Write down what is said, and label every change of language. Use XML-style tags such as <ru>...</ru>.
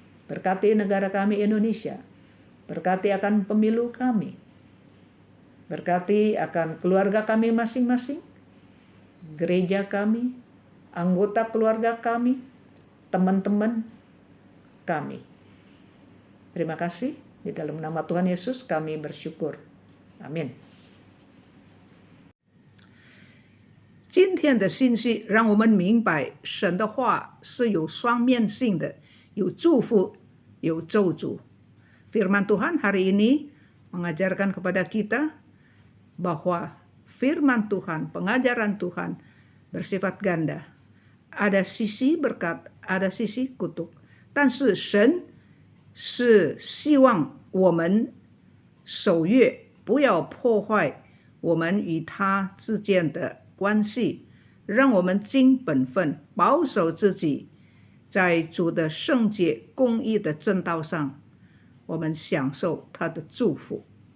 <id>Berkati negara kami Indonesia, berkati akan pemilu kami, berkati akan keluarga kami masing-masing, gereja kami, anggota keluarga kami, teman-teman kami. Terima kasih, di dalam nama Tuhan Yesus kami bersyukur. Amin.</id> <zh>今天的信息让我们明白，神的话是有双面性的，有祝福，有咒诅。</zh> <id>Firman Tuhan hari ini mengajarkan kepada kita bahwa firman Tuhan, pengajaran Tuhan bersifat ganda. Ada sisi berkat, ada sisi kutuk.</id> <zh>但是神是希望我们守约，不要破坏我们与他之间的关系，让我们尽本分，保守自己，在主的圣洁公义的正道上，我们享受他的祝福。</zh>